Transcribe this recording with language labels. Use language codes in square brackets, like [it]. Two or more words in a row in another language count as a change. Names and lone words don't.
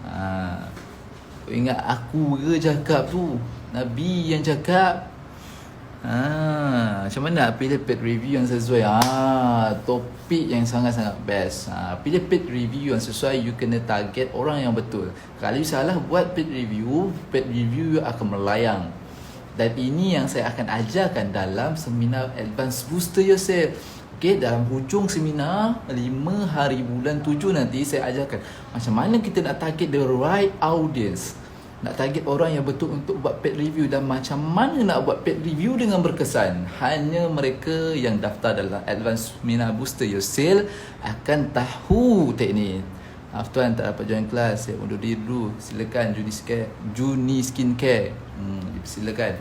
[ms] Ingat aku ke cakap tu? Nabi yang cakap. Macam mana nak pilih [en] paid review [ms] yang sesuai? Topik yang sangat-sangat best. Pilih [en] paid review [ms] yang sesuai. You kena target orang yang betul. Kalau you salah buat [en] paid review [ms] you akan melayang. Dan ini yang saya akan ajarkan dalam seminar Advanced Booster Yourself. Okay, dalam hujung seminar 5 hari bulan 7 nanti saya ajarkan macam mana kita nak target [en] the right audience. [ms] Nak target orang yang betul untuk buat [en] paid review, [ms] dan macam mana nak buat [en] paid review [ms] dengan berkesan. Hanya mereka yang daftar dalam Advanced Seminar Booster Your Sale akan tahu teknik. Tuan tak dapat join kelas, saya undur diri dulu. Silakan Juni Skincare. Silakan.